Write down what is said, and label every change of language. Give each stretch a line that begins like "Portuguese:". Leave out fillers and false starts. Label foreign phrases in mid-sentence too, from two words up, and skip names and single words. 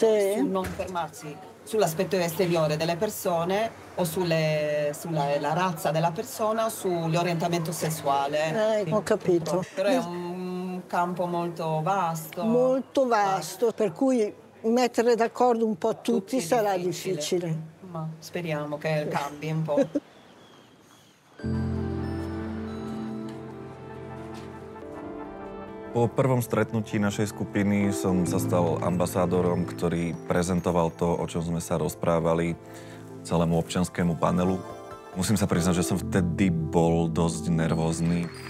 Italian: Su non fermarsi sull'aspetto esteriore delle persone o sulla razza della persona o sull'orientamento sessuale. Ho capito. Però è un campo molto vasto. Molto vasto, per cui mettere d'accordo un po' tutti sarà difficile. Ma speriamo che cambi un po'.
Slovak: Po prvom stretnutí našej skupiny som sa stal ambasádorom, ktorý prezentoval to, o čom sme sa rozprávali. celému občianskému panelu. Musím sa priznať, že som vtedy bol dosť nervózny.